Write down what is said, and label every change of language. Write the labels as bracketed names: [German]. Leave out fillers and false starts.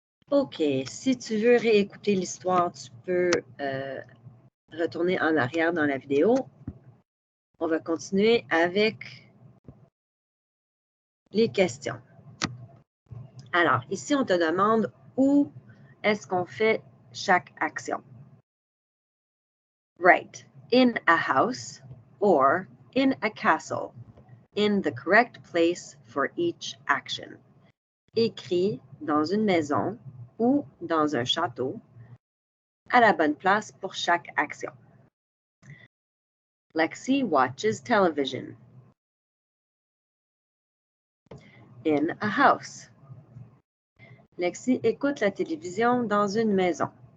[French] OK, si tu veux réécouter l'histoire, tu peux retourner en arrière dans la vidéo. On va continuer avec les questions. Alors, ici, on te demande où est-ce qu'on fait chaque action. [English] Write in a house or in a castle in the correct place for each action. [French] Écris dans une maison ou dans un château à la bonne place pour chaque action. [English] Lexi watches television. In a house. [French] Lexi écoute la télévision dans une maison.